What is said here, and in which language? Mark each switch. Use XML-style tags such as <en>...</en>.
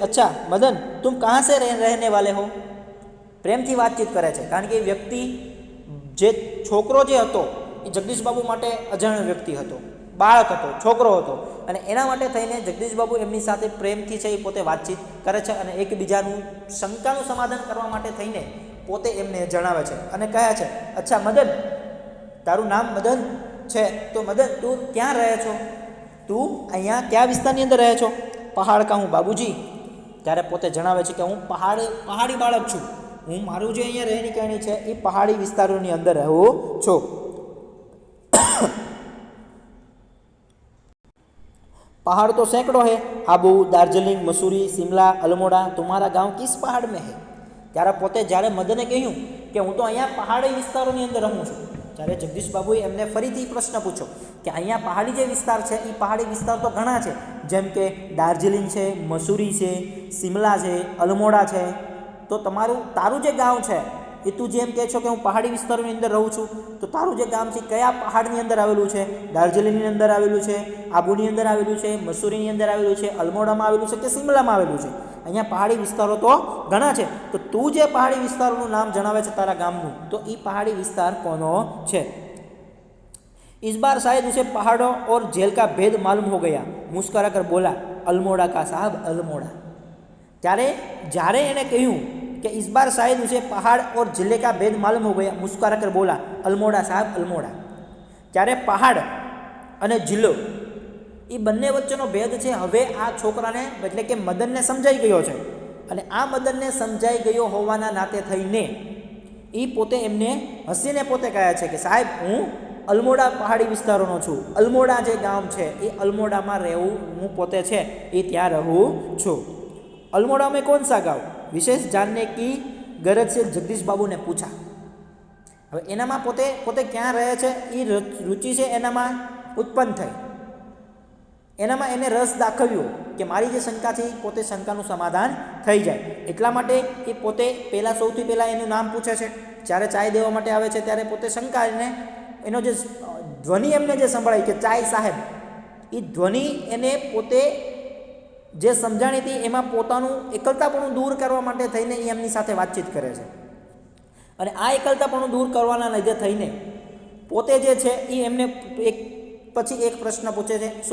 <hi>અચ્છા મદન, તુમ કહાં સે રહેને વાલે હો?</hi> <gu>પ્રેમથી વાતચીત કરે છે, કારણ કે એ વ્યક્તિ, જે છોકરો જે હતો એ જગદીશ બાબુ માટે અજાણ્યો વ્યક્તિ હતો, બાળક હતો, છોકરો હતો, અને એના માટે થઈને જગદીશ બાબુ એમની સાથે પ્રેમથી છે એ પોતે વાતચીત કરે છે અને એકબીજાનું શંકાનું સમાધાન કરવા માટે થઈને પોતે એમને જણાવે છે અને કહે છે અચ્છા મદન, તારું નામ મદન છે, તો મદન તું ક્યાં રહે છો? તું અહીંયા કયા વિસ્તારની અંદર રહે છો?</gu> <hi>પહાડ કા હું બાબુજી?</hi> <gu>ત્યારે પોતે જણાવે છે કે હું પહાડી બાળક છું, હું મારું જે અહીંયા રહેણી કહેણી છે એ પહાડી વિસ્તારોની અંદર રહું છું।</gu> <hi>पहाड़ तो सैकड़ों है, आबू, दार्जिलिंग, मसूरी, शिमला, अल्मोड़ा, तुम्हारा गांव किस पहाड़ में है?</hi> <gu>ત્યારે પોતે જ્યારે મદને કહ્યું કે હું તો અહીંયા પહાડી વિસ્તારોની અંદર રહું છું, ત્યારે જગદીશ બાબુએ એમને ફરીથી પ્રશ્ન પૂછ્યો કે અહીંયા પહાડી જે વિસ્તાર છે એ પહાડી વિસ્તાર તો ઘણા છે, જેમ કે દાર્જિલિંગ છે, મસૂરી છે, શિમલા છે, અલ્મોડા છે, તો તારું જે ગામ છે એ તું જેમ કહે છો કે હું પહાડી વિસ્તારોની અંદર રહું છું, તો તારું જે ગામ છે કયા પહાડની અંદર આવેલું છે? દાર્જિલિંગની અંદર આવેલું છે, આબુની અંદર આવેલું છે, મસૂરીની અંદર આવેલું છે, અલ્મોડામાં આવેલું છે કે શિમલામાં આવેલું છે? અહીંયા પહાડી વિસ્તારો તો ઘણા છે, તો તું જે પહાડી વિસ્તારોનું નામ જણાવે છે તારા ગામનું, તો એ પહાડી વિસ્તાર કોનો છે?</gu> <hi>इस बार शायद उसे पहाड़ों और जेल का भेद मालूम हो गया, मुस्कुरा कर बोला अल्मोड़ा का साहब, अल्मोड़ा।</hi> <gu>ત્યારે જ્યારે એણે કહ્યું</gu> <hi>कि इस बार शायद उसे पहाड़ और जिले का भेद मालूम हो गया, मुस्कुरा कर बोला अल्मोड़ा साहब, अल्मोड़ा।</hi> <gu>ત્યારે પહાડ અને જિલ્લો એ બંને વચ્ચેનો ભેદ છે હવે આ છોકરાને એટલે કે મદનને સમજાઈ ગયો છે, અને આ મદનને સમજાઈ ગયો હોવાના નાતે થઈને એ પોતે એમને હસીને પોતે કહે છે કે સાહેબ હું અલ્મોડા પહાડી વિસ્તારોનો છું, અલ્મોડા જે ગામ છે એ અલ્મોડામાં રહેવું હું પોતે છે એ ત્યાં રહું છું।</gu> <hi>अल्मोड़ा में कौन सा गाँव? विशेष जानने की गरज से जगदीश बाबू ने पूछा।</hi> <gu>હવે એનામાં પોતે ક્યાં રહે છે એ રુચિ છે એનામાં ઉત્પન્ન થઈ, એનામાં એને રસ દાખવ્યો કે મારી જે શંકા છે એ પોતે શંકાનું સમાધાન થઈ જાય, એટલા માટે એ પોતે સૌથી પહેલાં એનું નામ પૂછે છે। જ્યારે ચાય દેવા માટે આવે છે ત્યારે પોતે શંકા એનો જે ધ્વનિ એમને જે સંભળાય કે ચાય સાહેબ, એ ધ્વનિ એને પોતે જે સમજાણી હતી એમાં પોતાનું એકલતાપણું દૂર કરવા માટે થઈને એ એમની સાથે વાતચીત કરે છે, અને આ એકલતાપણું દૂર કરવાના લીધે થઈને પોતે જે છે એ એમને એક પછી એક પ્રશ્ન પૂછે છે।</gu>